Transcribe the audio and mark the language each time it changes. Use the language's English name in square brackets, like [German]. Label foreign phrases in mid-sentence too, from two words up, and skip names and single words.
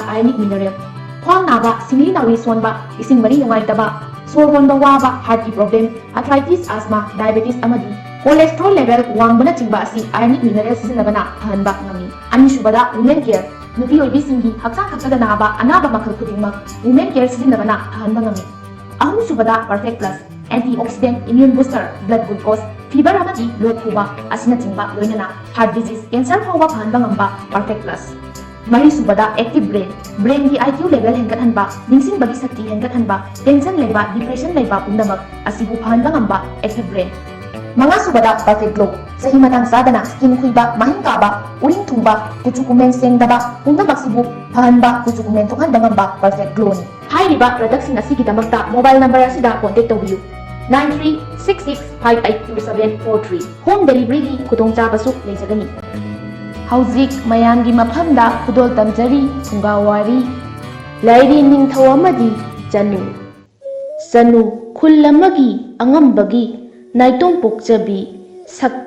[English] ionic mineral [Manipuri] khwang naba singli nawi sonba ising mari nungaitaba sor honba waba [English] heart problem arthritis asthma diabetes [Manipuri] amadi [English] cholesterol level [Manipuri] wangbana chingba asi [English] ionic mineral [Manipuri] sisinabana ahanba ngami anisubada women care nupi oibisingi hakchang khakada naba anaba makhal khudingmak [English] women care [Manipuri] sisinabana ahanba ngami ahumsubada [English] perfect plus antioxidant immune booster blood glucose fever [Manipuri] amadi low phuba asina chingba loinana [English] heart disease cancer [Manipuri] phoba phanba ngamba [English] perfect plus [Manipuri] Mari subada [English] active brain [Manipuri] ki [English] IQ level [Manipuri] hengkat hanba ningsing bagi sakti hengkat hanba tension leba depression leba pundamak asibu phanba ngamba [English] active brain [Manipuri] Manga subada [English] perfect glow [Manipuri] sahi matang sadana skin khuiba mahin kaba uring thumba kuchukumen sengdaba pundamak sibu phanba kuchukumen thokhanba ngamba [English] perfect glow [Manipuri] ni hai riba product sing asigi damakta [English] mobile number [Manipuri] asida contact tobiyu 9366582743 [English] home delivery [Manipuri] gi khudong chabasu leijagani Hauzik mayamgi mafamda khudol tamjari hungawari lairi ningthau amadi chanu sanu khullamagi angambagi naitom pokjabi sakta